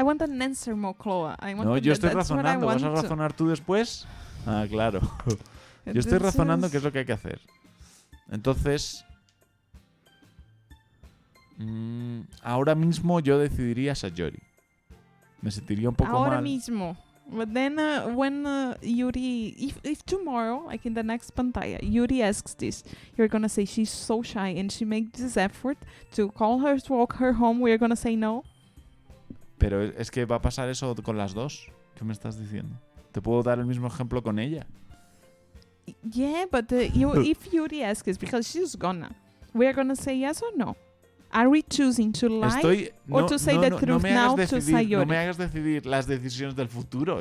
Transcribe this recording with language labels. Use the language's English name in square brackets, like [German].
[English] I want an answer, Moncloa. [Spanish] No, yo estoy razonando. ¿Vas a razonar tú después? Ah, claro. Yo estoy razonando qué es lo que hay que hacer. Entonces, ahora mismo yo decidiría Sayori. Me sentiría un poco Ahora mal. mismo. [English] But then when Yuri, if tomorrow, like in the next pantalla, Yuri asks this, you're gonna say she's so shy and she makes this effort to call her to walk her home, we're gonna say no? [Spanish] Pero es que va a pasar eso con las dos. ¿Qué me estás diciendo? Te puedo dar el mismo ejemplo con ella. [English] Yeah, but if Yuri asks, because she's gonna, we're gonna say yes or no? Are we choosing to lie or to say the truth now to Sayori? [Spanish] No me hagas decidir las decisiones del futuro.